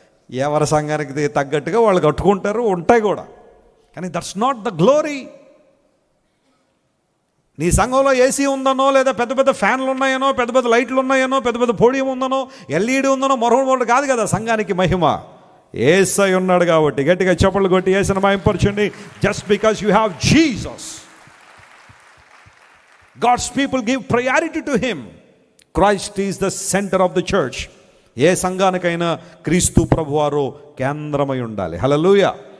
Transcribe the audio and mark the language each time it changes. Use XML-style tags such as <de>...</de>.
<te>ఎవరి సంఘానికి తగ్గట్టుగా వాళ్ళు కట్టుకుంటారు, ఉంటాయి కూడా. కానీ</te> <en>That's not the glory.</en> <te>నీ సంఘంలో ఏసీ ఉందనో, లేదా పెద్ద పెద్ద ఫ్యాన్లు ఉన్నాయనో, పెద్ద పెద్ద లైట్లు ఉన్నాయనో, పెద్ద పెద్ద పోడియం ఉందనో, ఎల్ఈడి ఉందనో, మరొకటి కాదు కదా సంఘానికి మహిమ. యేసై ఉన్నాడు కాబట్టి. గట్టిగా చప్పట్లు కొట్టి యేసుని మహిమపరచండి.</te> <en>Just because you have Jesus, God's people give priority to him. Christ is the center of the church.</en> <te>ఏ సంఘానికైనా క్రీస్తు ప్రభువారు కేంద్రమై ఉండాలి. హల్లెలూయా.</te>